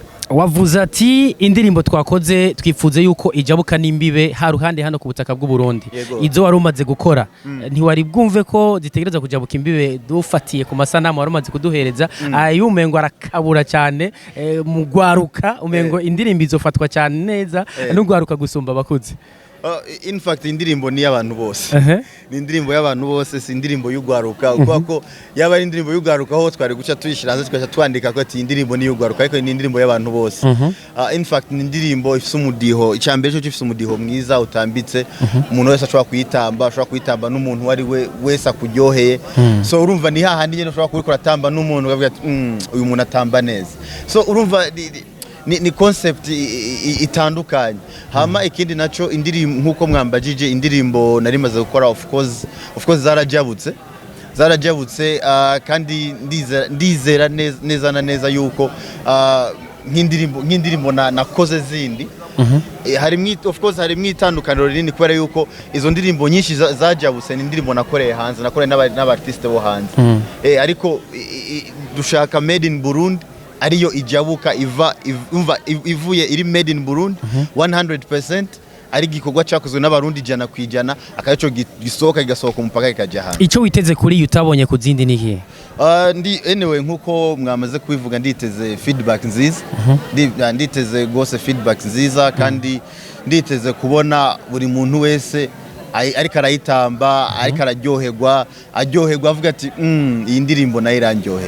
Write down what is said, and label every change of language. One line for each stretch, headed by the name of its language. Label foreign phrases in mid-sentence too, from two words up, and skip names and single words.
Rundi: Wavuze ati indirimbo twakoze twifuze yuko ijabuka n'imbibe haruhande hano ku butaka bw'u Burundi izo wari umaze gukora ntiwari bwumve ko zitegereza kujabuka imbibe dufatiye ku masanamu wari umaze kuduhereza ayumengo arakabura cyane mu gwaruka umengo indirimbo izofatwa cyane neza n'ugwaruka gusumba abakuze?
English: In fact
Rundi: indirimbo ni y'abantu bose ni indirimbo y'abantu bose si indirimbo y'ugwaruka kuko ko yaba ari indirimbo y'ugwaruka ho twari guca tuyishira hanze tukaca twandika ko ati indirimbo ni y'ugwaruka ariko ni indirimbo y'abantu bose
English: in fact
Rundi: ni indirimbo ifise umudiho icambere cyo ifise umudiho mwiza utambitse umuntu wese ashobora kuyitamba n'umuntu wari wese akuryoheye so urumva ni hahandi nyene ushobora kubikora tamba n'umuntu ukavuga ati uyu muntu atamba neza so urumva ni concept itandukanye hama ikindi naco indirimbo nkuko mwambajije indirimbo narimaze gukora
English: of course
Rundi: zarajabutse kandi ndizera neza yuko nk'indirimbo nakoze zindi
English: of course
Rundi: hari mwitandukaniro rinini kubera yuko izo ndirimbo nyinshi zajabutse ni indirimbo nakoreye hanze nakoreye n'abartiste bo hanze ariko dushaka
English: made in Burundi
Rundi: ariyo ijabuka ivuye iri
English: made in Burundi
Rundi: 100% ari gikorwa cyakozwe n'abarundi jana kwijana akayaco gisohoka umupaka ikaja hanze. Ico witeze kuri utabonye ku zindi nihe? Anyway nkuko mwamaze kubivuga nditeze feedback nziza nditeze gose feedback nziza kandi nditeze kubona buri muntu wese ariko arayitamba ariko araryoherwa avuga ati iyi ndirimbo nayo irandyohera